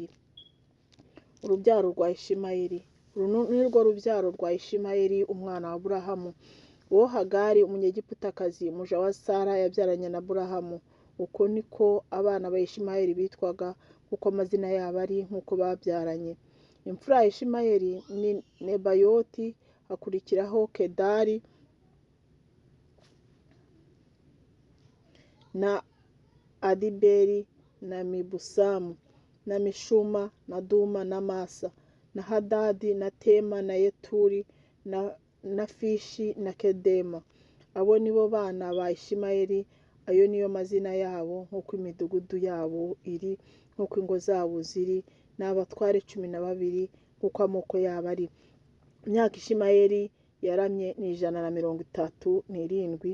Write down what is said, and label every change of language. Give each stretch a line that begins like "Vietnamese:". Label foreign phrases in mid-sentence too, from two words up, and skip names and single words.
Kinyarwanda: Urubyaro rwa Ishimayeli. Uru ni rwo rubyaro rwa Ishimayeli umwana wa Aburahamu, uwo Hagari umunyegiputakazi umuja wa Sara yabyaranye na Aburahamu. Uko niko abana ba Ishimayeli bitwaga, kuko amazina yabo ari nk'uko babyaranye. Imfura ya Ishimayeli ni Nebayoti, hakurikiraho Kedari na Adiberi na Mibusamu na Mishuma na Duma na Masa na Hadadi na Tema na Yeturi na Fishi na Kedema. Abo nibo bana ba Ishimayeli, ayo niyo mazina yabo nk'uko imidugudu yabo iri, nk'uko ingo zabo ziri, n'abatware 12 nk'uko amoko yabo ari. Imyaka Ishimayeli yaramye ni 137.